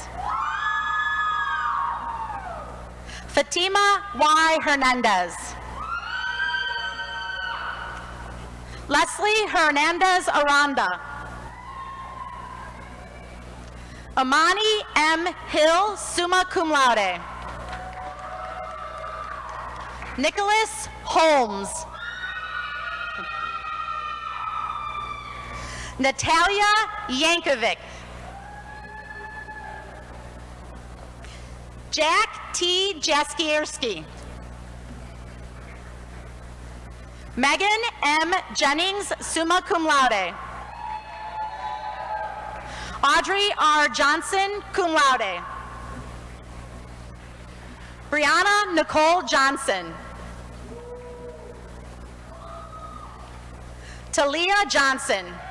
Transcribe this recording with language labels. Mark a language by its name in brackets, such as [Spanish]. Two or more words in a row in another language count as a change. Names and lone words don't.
[English] Fatima Y. Hernandez. Leslie Hernandez Aranda. Amani M. Hill, [Latin] summa cum laude. [English] Nicholas Holmes. Natalia Yankovic. Jack T. Jaskierski. Megan M. Jennings, [Latin] summa cum laude. Audrey R. Johnson, cum laude. [English] Brianna Nicole Johnson. Talia Johnson.